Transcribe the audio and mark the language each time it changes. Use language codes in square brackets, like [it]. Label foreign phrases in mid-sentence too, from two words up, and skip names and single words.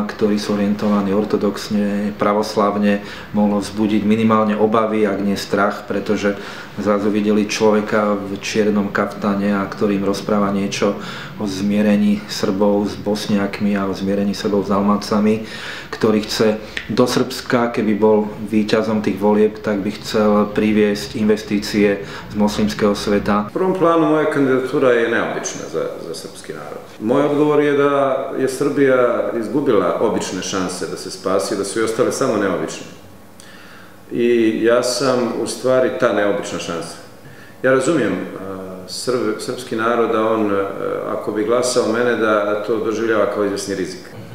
[sk] ktorí sú orientovaní ortodoxne, pravoslavne, mohlo vzbudiť minimálne obavy, ak nie strach, pretože zrazu videli človeka v čiernom kaftane, a ktorým rozpráva niečo o zmierení Srbov s Bosniakmi a o zmierení Srbov s Dalmácami, ktorý chce do Srbska, keby bol víťazom tých volieb, tak by chcel priviesť investície z moslimského sveta. [bs] V prvom plánu moja kandidatúra je neobičná za srpski narod. Moj odgovor je da je Srbija izgubila obične šanse da se spasi, da su i ostale samo neobične. I ja sam u stvari ta neobična šansa. Ja razumijem srpski narod da on, ako bi glasao mene, da to doživljava kao izvesni rizik.